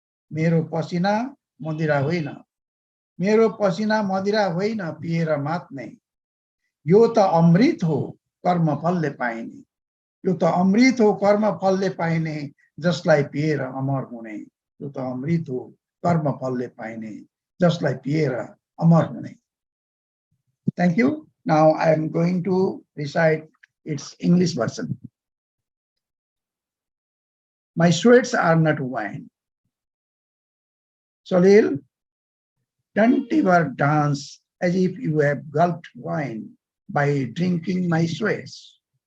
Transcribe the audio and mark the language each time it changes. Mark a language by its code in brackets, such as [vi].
[ne] मेरो पसिना मदिरा होइन। मेरो पसिना मदिरा होइन पिएर मात्ने। यो त अमृत हो कर्म फलले पाइने, यो त अमृत हो कर्म फलले पाइने, जसलाई पिएर अमर हुने, यो त अमृत हो कर्म फलले पाइने, जसलाई पिएर अमर हुने. [en] Thank you. Now I am going to recite its English version. My sweats are not wine. Salil, don't ever dance as if you have gulped wine by drinking my sweats.